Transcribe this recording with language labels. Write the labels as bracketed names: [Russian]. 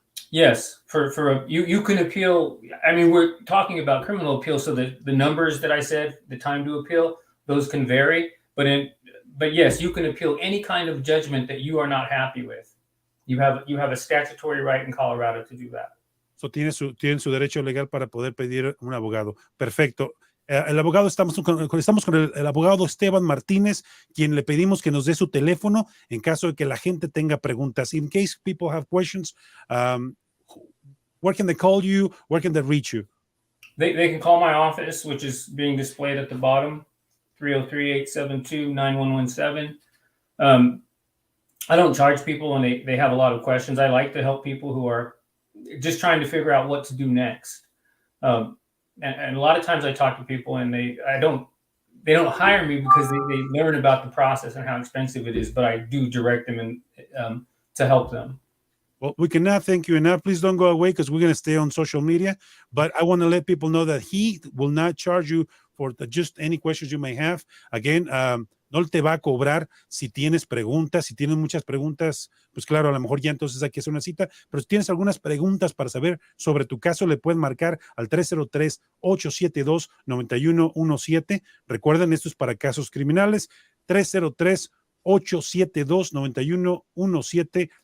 [English] Yes. You can appeal. I mean, we're talking about criminal appeal, so the numbers that I said, the time to appeal, those can vary. But yes, you can appeal any kind of judgment that you are not happy with. You have a statutory right in Colorado to do that. [Spanish] So tienen su derecho legal para poder pedir un abogado. Perfecto. El abogado, estamos con el abogado Esteban Martinez, quien le pedimos que nos dé su teléfono en caso de que la gente tenga preguntas. [English] In case people have questions, where can they call you? Where can they reach you? They can call my office, which is being displayed at the bottom, 303-872-9117. I don't charge people when they have a lot of questions. I like to help people who are just trying to figure out what to do next. And a lot of times I talk to people and they don't hire me because they learn about the process and how expensive it is, but I do direct them and to help them. Well, we cannot thank you enough. Please don't go away because we're going to stay on social media. But I want to let people know that he will not charge you for just any questions you may have. [Spanish] Again, no te va a cobrar si tienes preguntas. Si tienes muchas preguntas, pues claro, a lo mejor ya entonces hay que hacer una cita. Pero si tienes algunas preguntas para saber sobre tu caso, le puedes marcar al 303-872-9117. Recuerden, esto es para casos criminales. 303-872-9117.